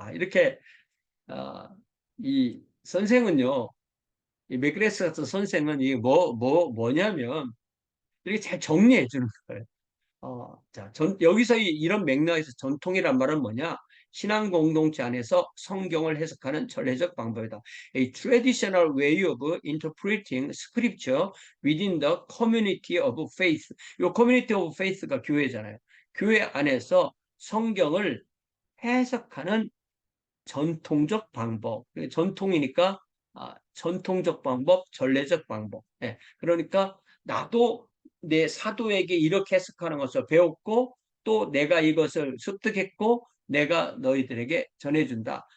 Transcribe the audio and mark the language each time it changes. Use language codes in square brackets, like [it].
[ko] 이렇게 이 선생은요, 이 맥그레스 같은 선생은 이게 뭐냐면 이렇게 잘 정리해 주는 거예요. 자, 여기서 이런 맥락에서 전통이란 말은 뭐냐? 신앙 공동체 안에서 성경을 해석하는 전례적 방법이다. [en] A traditional way of interpreting scripture within the community of faith. [ko] 이 [en] community of faith [ko] 가 교회잖아요. 교회 안에서 성경을 해석하는 전통적 방법. 전통이니까 전통적 방법, 전례적 방법. 그러니까 나도 내 사도에게 이렇게 해석하는 것을 배웠고 또 내가 이것을 습득했고 내가 너희들에게 전해준다.